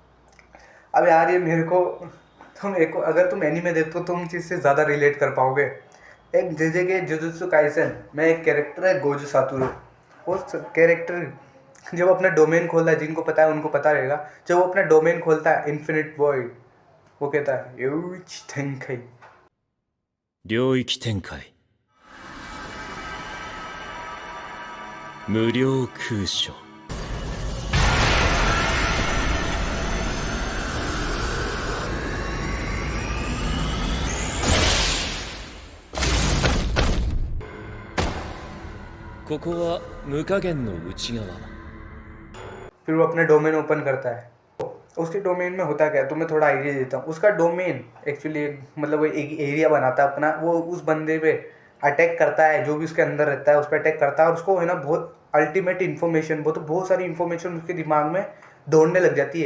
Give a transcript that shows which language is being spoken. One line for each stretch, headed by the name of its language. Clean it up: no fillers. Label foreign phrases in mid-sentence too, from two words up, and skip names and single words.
Hindi: अब यार ये मेरे को, तुम एक अगर तुम एनीमे देखते हो तुम चीज़ से ज़्यादा रिलेट कर पाओगे। एक जेजे के जुजुत्सु काइसेन में एक कैरेक्टर है गोजो सातोरू। वो कैरेक्टर जब अपना डोमेन खोलता है, जिनको पता है उनको पता रहेगा, जब वो अपना डोमेन खोलता है इन्फिनिट वॉइड, वो कहता है यूच थेंकाई।
Japanese: 領域展開無料空所ここは無加減の内側
Hindi: फिर वो अपना
English: domain open
Hindi: करता है। उसके डोमेन में होता क्या है, तो मैं थोड़ा आइडिया देता हूँ। उसका डोमेन एक्चुअली मतलब वो एक एरिया बनाता है अपना, वो उस बंदे पे अटैक करता है, जो भी उसके अंदर रहता है उस पर अटैक करता है, और उसको है ना बहुत
English: ultimate information,
Hindi: वो तो बहुत सारी इन्फॉर्मेशन उसके दिमाग में दौड़ने लग जाती है।